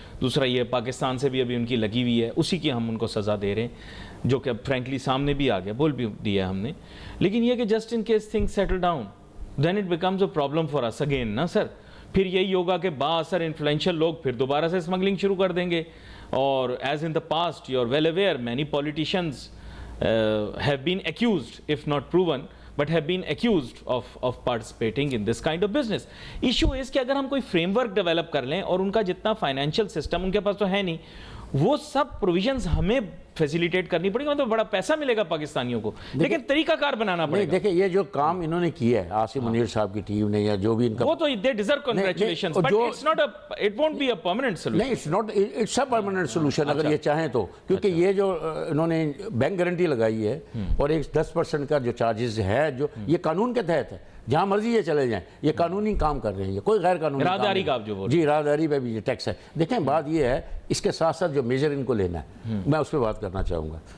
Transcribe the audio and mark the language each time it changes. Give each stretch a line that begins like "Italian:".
Urdu: دوسرا یہ پاکستان سے بھی ابھی ان کی لگی ہوئی ہے, اسی کی ہم ان کو سزا دے رہے ہیں, جو کہ اب فرینکلی سامنے بھی آ گیا, بول بھی دیا ہم نے. لیکن یہ کہ
English: Just in case thing settle down then it becomes a problem for us again نا sir.
Urdu: پھر یہی ہوگا کہ با اثر انفلوئنشل لوگ پھر دوبارہ سے اسمگلنگ شروع کر دیں گے.
English: اور as in the past you are well aware many politicians have been accused, if not proven, but have been accused of participating in this kind of business. Issue is
Urdu: کہ اگر ہم کوئی فریم ورک ڈیولپ کر لیں اور ان کا جتنا financial system ان کے پاس تو ہے نہیں, وہ سب پروویژنز ہمیں فیسیلیٹیٹ کرنی پڑے گی, تو بڑا پیسہ ملے گا پاکستانیوں کو, لیکن طریقہ کار بنانا پڑے گا. دیکھیں یہ جو کام انہوں نے کیا ہے عاصم منیر صاحب کی ٹیم نے, یا جو بھی ان کا, وہ تو
English: they deserve congratulations, but it's not it won't be a permanent solution.
Urdu: نہیں,
English: it's a permanent solution
Urdu: اگر یہ چاہیں تو, کیونکہ یہ جو انہوں نے بینک گارنٹی لگائی ہے اور ایک 10% کا جو چارجز ہے, جو یہ قانون کے تحت ہے, جہاں مرضی یہ چلے جائیں, یہ قانونی کام کر رہے ہیں, یہ کوئی غیر قانونی راداری کا آپ جو بول جی راداری پہ بھی یہ ٹیکس ہے. دیکھیں بات یہ ہے, اس کے ساتھ ساتھ جو میجر ان کو لینا ہے, میں اس پہ بات کرنا چاہوں گا.